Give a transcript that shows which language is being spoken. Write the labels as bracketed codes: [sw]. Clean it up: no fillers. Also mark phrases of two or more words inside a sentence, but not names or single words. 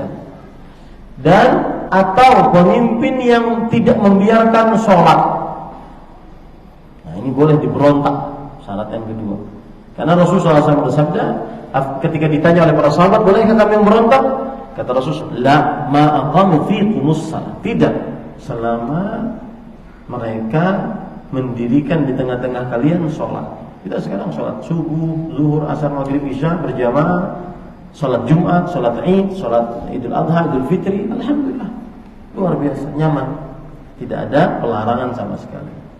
[id] Dan atau pemimpin yang tidak membiarkan sholat. Nah, ini boleh diberontak, syarat yang kedua. Karena Rasulullah SAW bersabda, ketika ditanya oleh para sahabat, bolehkah kami memberontak? Kata Rasulullah, [ar] لا، ما أقاموا فيكم الصلاة. [id] Tidak, selama mereka mendirikan di tengah-tengah kalian sholat. Kita sekarang sholat subuh, zuhur, asar, maghrib, isya berjamaah, sholat Jumat, sholat Id, sholat Idul Adha, Idul Fitri, alhamdulillah, luar biasa, nyaman, tidak ada pelarangan sama sekali.